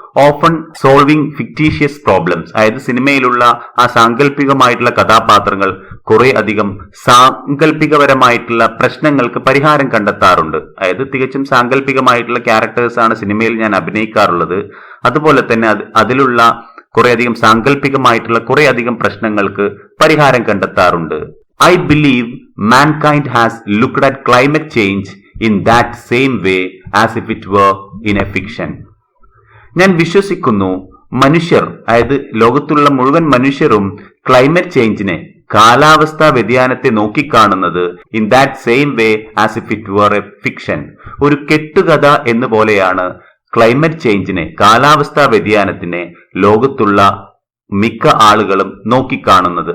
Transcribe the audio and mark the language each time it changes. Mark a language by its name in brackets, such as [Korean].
[English] often solving fictitious problems, [Malayalam] അതായത് സിനിമയിലുള്ള ആ സാങ്കല്പികമായിട്ടുള്ള കഥാപാത്രങ്ങൾ കുറെ അധികം സാങ്കല്പികപരമായിട്ടുള്ള പ്രശ്നങ്ങൾക്ക് പരിഹാരം കണ്ടെത്താറുണ്ട്. അതായത് തികച്ചും സാങ്കല്പികമായിട്ടുള്ള ക്യാരക്ടേഴ്സ് ആണ് സിനിമയിൽ ഞാൻ അഭിനയിക്കാറുള്ളത്. അതുപോലെ തന്നെ അതിലുള്ള കുറെ അധികം സാങ്കല്പികമായിട്ടുള്ള കുറെ അധികം പ്രശ്നങ്ങൾക്ക് പരിഹാരം കണ്ടെത്താറുണ്ട്. [English] I believe mankind has looked at climate change in that same way as if it were in a fiction. [Malayalam] ഞാൻ വിശ്വസിക്കുന്നു മനുഷ്യർ, അതായത് ലോകത്തുള്ള മുഴുവൻ മനുഷ്യരും ക്ലൈമറ്റ് ചേഞ്ചിനെ, കാലാവസ്ഥാ വ്യതിയാനത്തെ നോക്കിക്കാണുന്നത് [English] In that same way as if it were a fiction. [Malayalam] ഒരു കെട്ടുകഥ എന്ന് പോലെയാണ് ക്ലൈമറ്റ് ചേഞ്ചിനെ, കാലാവസ്ഥാ വ്യതിയാനത്തിനെ ലോകത്തുള്ള മിക്ക ആളുകളും നോക്കിക്കാണുന്നത്.